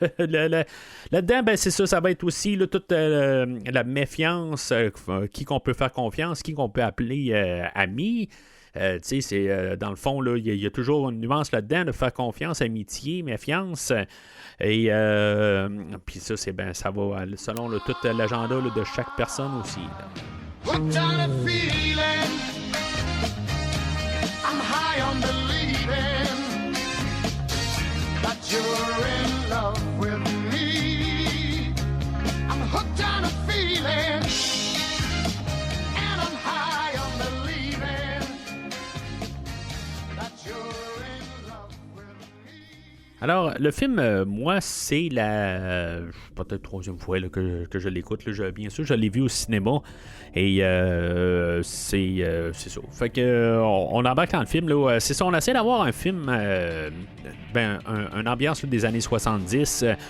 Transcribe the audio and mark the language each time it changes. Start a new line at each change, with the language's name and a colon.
French: Là-dedans, ben, c'est ça va être aussi là, toute la méfiance, qui qu'on peut faire confiance, qui qu'on peut appeler ami. C'est dans le fond, il y a toujours une nuance là-dedans de faire confiance, amitié, méfiance. Et puis ça, ça va selon tout l'agenda là, de chaque personne aussi.
English: What kind of feeling? I'm high on believing that you're in love with me. I'm hooked on a feeling, and I'm high on believing that you're in love with me.
French: Alors, le film, moi, c'est peut-être troisième fois là, que je l'écoute. Là, bien sûr, je l'ai vu au cinéma. Et c'est ça. Fait que on embarque dans le film. Là, c'est ça, on essaie d'avoir un film, une ambiance là, des années 70.